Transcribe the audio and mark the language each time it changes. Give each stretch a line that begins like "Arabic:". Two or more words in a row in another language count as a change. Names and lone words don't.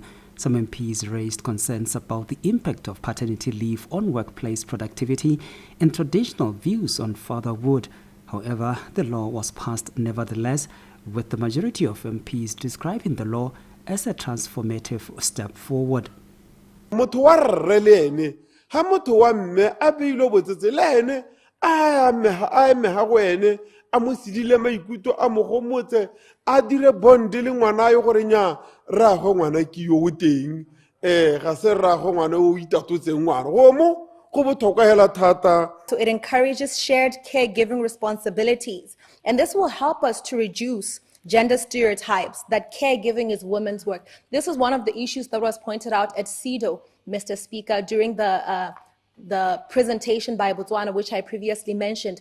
English: Some MPs raised concerns about the impact of paternity leave on workplace productivity and traditional views on fatherhood. However, the law was passed nevertheless, with the majority of MPs describing the law as a transformative step forward.
Tswana: Motho wa rre le ene ha motho wa mme a beilo botsetse le ene a meha go ene a mo sidile maikutlo a mo gomotse a dire bond le ngwana yo gore nya ra go ngwana ke yo o teng ga se ra go ngwana o itatotseng ngwana go mo go botlhokwa hela thata.
English: So it encourages shared caregiving responsibilities, and this will help us to reduce gender stereotypes that caregiving is women's work. This is one of the issues that was pointed out at CEDAW, Mr. Speaker, during the presentation by Botswana, which I previously mentioned.